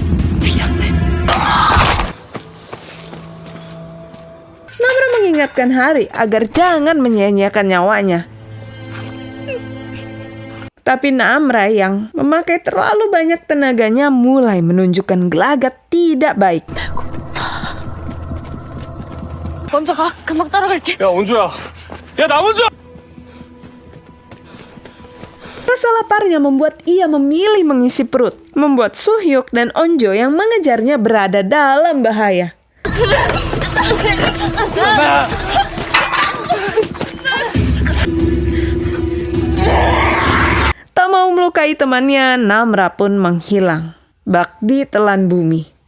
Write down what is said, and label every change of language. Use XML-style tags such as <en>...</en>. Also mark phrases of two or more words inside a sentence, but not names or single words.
<id>Namra mengingatkan Hari agar jangan menyia-nyiakan nyawanya. Tapi Namra yang memakai terlalu banyak tenaganya mulai menunjukkan gelagat tidak baik.</id> <ko>먼저 가. 금방 따라갈게. 야, 온조야. 야, 나 온조!</ko> <id>Rasa laparnya membuat ia memilih mengisi perut, membuat Soo-hyuk dan Onjo yang mengejarnya berada dalam bahaya. Tak mau melukai temannya, Namra pun menghilang, bak ditelan bumi.</id>